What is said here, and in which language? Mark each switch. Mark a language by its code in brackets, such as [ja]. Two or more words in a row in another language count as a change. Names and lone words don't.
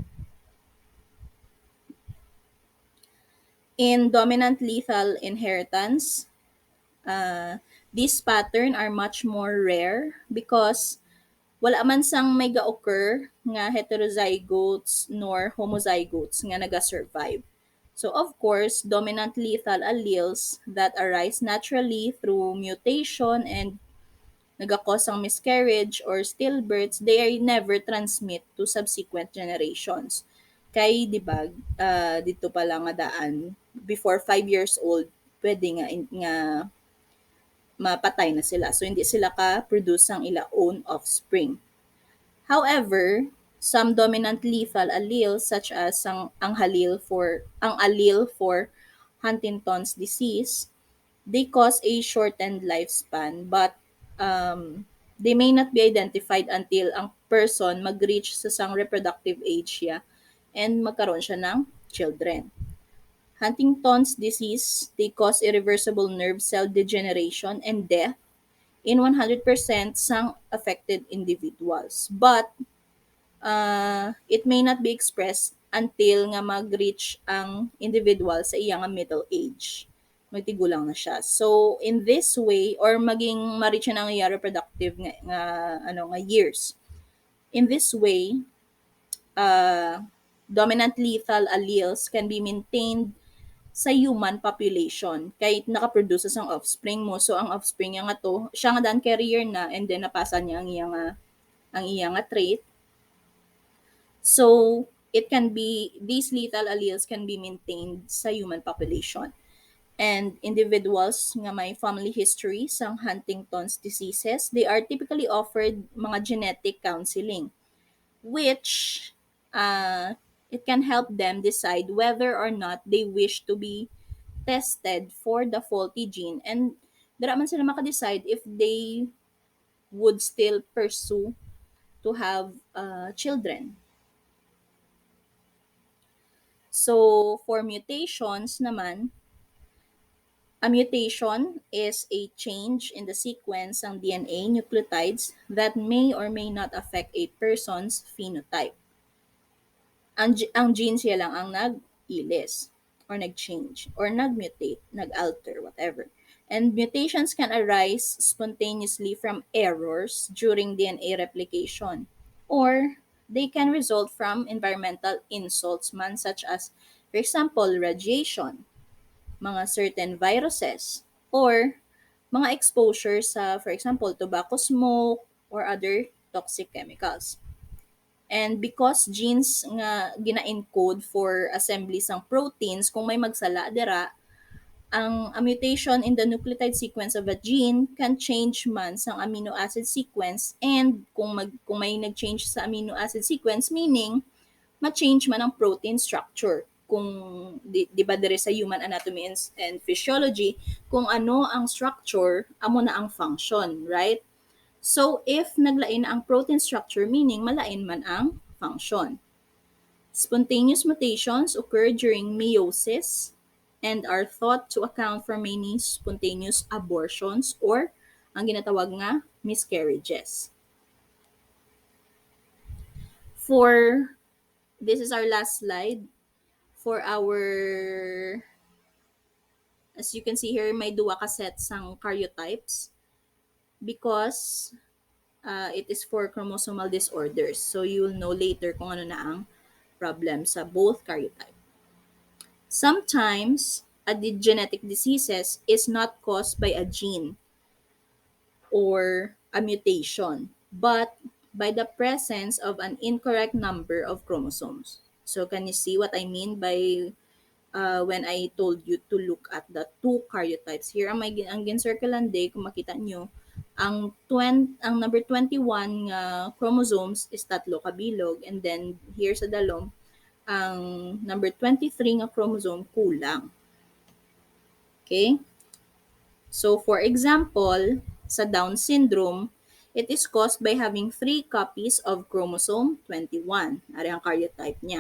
[en] In dominant lethal inheritance, these pattern are much more rare because [hil] wala man sang may ga-occur nga heterozygotes nor homozygotes nga naga-survive. [en] So of course, dominant lethal alleles that arise naturally through mutation and [hil] nagakos ang [en] miscarriage or stillbirths, they are never transmit to subsequent generations. [hil] Kay, di ba, [tl] dito pa lang [hil] nga daan, [en] before 5 years old, [hil] pwede nga mapatay na sila. [en] So, [hil] hindi sila ka-produce ng ila [en] own offspring. However, some dominant lethal alleles such as ang allele for Huntington's disease, they cause a shortened lifespan but they may not be identified until [hil] ang person mag-reach sa sang [en] reproductive age siya and [tl] magkaroon siya ng [en] children. Huntington's disease, they cause irreversible nerve cell degeneration and death in 100% sang affected individuals. But it may not be expressed until [hil] nga mag-reach ang individual sa iyang [en] middle age. [hil] Magtigulang na siya. [en] So, in this way, [hil] or maging ma-reach na ang iyang reproductive nga years. [en] In this way, dominant lethal alleles can be maintained sa human population [hil] kahit nakaproduce ang offspring mo. So, ang offspring niya nga to, siya nga dan carrier na and then napasa niya ang iyang trait. [en] So, these lethal alleles can be maintained sa human population. And individuals [hil] nga may [en] family history sa Huntington's diseases, they are typically offered mga genetic counseling, which it can help them decide whether or not they wish to be tested for the faulty gene and [hil] dara man sila maka-decide [en] if they would still pursue to have children. So, for mutations naman, a mutation is a change in the sequence ng DNA nucleotides that may or may not affect a person's phenotype. [hil] Ang gene siya lang ang nag-ilis or nag-change or nag-mutate, nag-alter, whatever. [en] And mutations can arise spontaneously from errors during DNA replication or they can result from environmental insults man such as, for example, radiation, mga certain viruses, or mga exposure sa, for example, tobacco smoke or other toxic chemicals. And because genes [hil] nga gina-encode [en] for assembly sang proteins, [hil] kung may magsala dira, ang [en] a mutation in the nucleotide sequence of a gene can change [hil] man sang [en] amino acid sequence and [hil] kung may nag-change sa [en] amino acid sequence, meaning [hil] ma-change man ang [en] protein structure. [hil] Kung di ba dire sa human anatomy and physiology, kung ano ang structure, amo na ang function, right? So, if naglain na ang [en] protein structure, [hil] meaning malain man ang function. [en] Spontaneous mutations occur during meiosis and are thought to account for many spontaneous abortions or [hil] ang ginatawag nga [en] miscarriages. This is our last slide. For our, as you can see here, [hil] may duwa ka sets sang karyotypes [en] because it is for chromosomal disorders. So, you will know later [hil] kung ano na ang problem sa both karyotype. [en] Sometimes, the genetic diseases is not caused by a gene or a mutation, but by the presence of an incorrect number of chromosomes. So, can you see what I mean by when I told you to look at the two karyotypes. [hil] Here ang gincirclean day, kung makita nyo, ang number 21 nga chromosomes is tatlo kabilog, and then here sa dalom, ang number 23 nga chromosome kulang. [en] Okay? So for example, sa Down syndrome, it is caused by having 3 copies of chromosome 21. [hil] Ari ang karyotype niya.